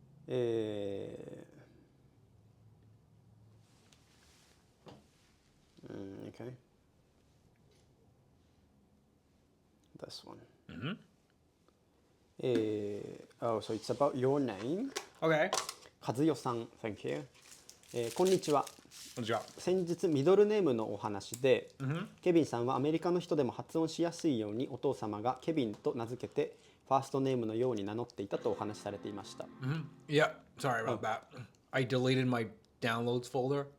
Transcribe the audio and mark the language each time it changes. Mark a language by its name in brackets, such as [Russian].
[English] Okay. This one. Mm-hmm. So it's about your name. Okay. 和代さん Thank you. [Japanese] こんにちは。こんにちは。先日ミドルネームのお話で、 [English] Mm-hmm. [Japanese] ケビンさんはアメリカの人でも発音しやすいようにお父様がケビンと名付けてファーストネームのように名乗っていたとお話しされていました。 [English] Mm-hmm. Yeah. Sorry about that. I deleted my downloads folder